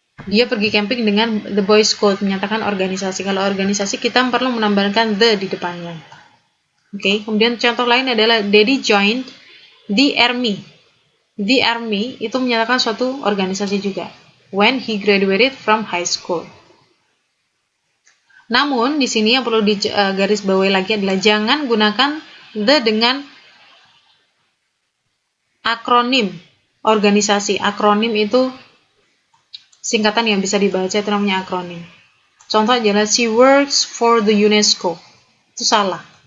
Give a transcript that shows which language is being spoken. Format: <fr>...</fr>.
<id>Dia pergi camping dengan the Boy Scout, menyatakan organisasi. Kalau organisasi kita perlu menambahkan the di depannya. Oke, kemudian contoh lain adalah</id> <en>Daddy joined the army.</en> <id>The army itu menyatakan suatu organisasi juga.</id> <en>When he graduated from high school.</en> <id>Namun di sini yang perlu digaris bawahi lagi adalah jangan gunakan the dengan akronim organisasi. Akronim itu singkatan yang bisa dibaca, itu namanya akronim. Contoh adalah</id> <en>she works for the UNESCO.</en> <id>Itu salah.</id>